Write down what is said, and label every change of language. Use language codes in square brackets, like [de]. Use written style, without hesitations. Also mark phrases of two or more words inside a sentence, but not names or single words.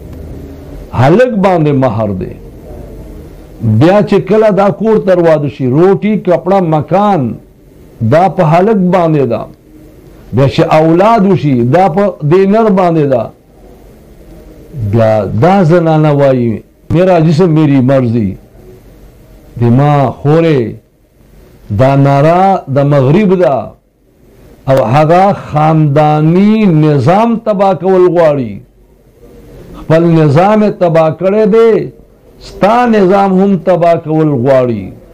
[ps] هلک باندې مهر دی، بیا چې کله دا کور تر واده شي [ur] روټي کپڑا مکان [ps] دا په هلک باندې ده، بیا چې اولاد وشي دا په دې نر باندې ده. بیا دا زنانه وایي [ur] میرا جسم میری مرضی، [ps] دما خوره دا نارا د مغرب ده او هغه خاندانی نظام تبا کول غواړي، خپل نظام تبا کړی دی، ستا نظام هم تبا کول غواړي.